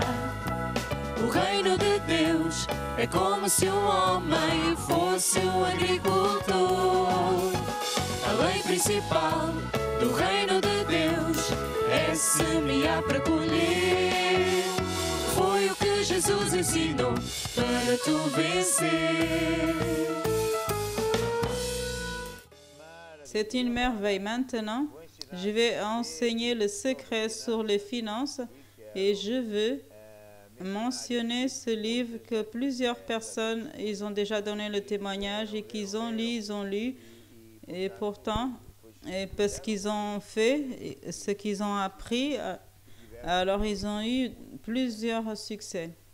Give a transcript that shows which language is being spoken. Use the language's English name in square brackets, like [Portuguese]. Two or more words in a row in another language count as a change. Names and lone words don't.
[Portuguese] O reino de Deus é como se um homem fosse um agricultor. A lei principal do reino de Deus é semear para colher. Foi o que Jesus ensinou para tu vencer. [French] C'est une merveille. Maintenant, je vais enseigner le secret sur les finances et je veux mentionné ce livre que plusieurs personnes, ils ont déjà donné le témoignage et qu'ils ont lu, et pourtant, et parce qu'ils ont fait ce qu'ils ont appris, alors ils ont eu plusieurs succès.